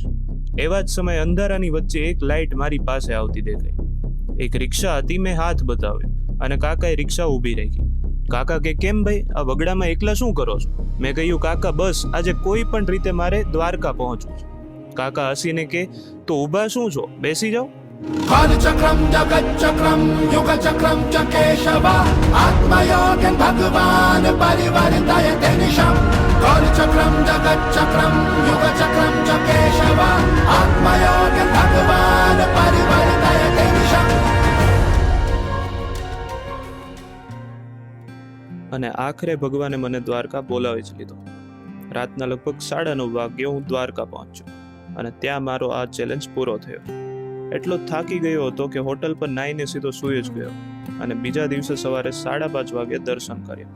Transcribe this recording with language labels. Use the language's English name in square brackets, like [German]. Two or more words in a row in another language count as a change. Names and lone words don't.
[Gujarati] એવા જ સમયે અંધારાની વચ્ચે એક લાઇટ મારી પાસે આવતી દેખાઈ. એક રિક્ષા હતી. મેં હાથ બતાવ્યો અને કાકાએ રિક્ષા ઊભી રાખી. કાકા કે કેમ ભાઈ, આ વગડામાં એકલા શું કરો છો? મેં કહ્યું કાકા બસ આજે કોઈ પણ રીતે મારે દ્વારકા પહોંચવું છે. કાકા હસીને કે તો ઊભા શું છો, બેસી જાઓ. [Sanskrit] कालचक्रम जगच्चक्रम युगचक्रम च केशव आत्मयोगन भगवान परिवर्तयते निशम कालचक्रम जगच्चक्रम युगचक्रम च केशव आत्मयोगन भगवान परिवर्तयते निशम. [Gujarati] અને આખરે ભગવાને મને દ્વારકા બોલાવી જ લીધો. રાતના લગભગ 9:30 વાગ્યે હું દ્વારકા પહોંચ્યો અને ત્યાં મારો આ ચેલેન્જ પૂરો થયો. એટલો થાકી ગયો હતો કે હોટલ પર નાઈને સીધો સૂઈ જ ગયો અને બીજા દિવસે સવારે 5:30 વાગે દર્શન કર્યા.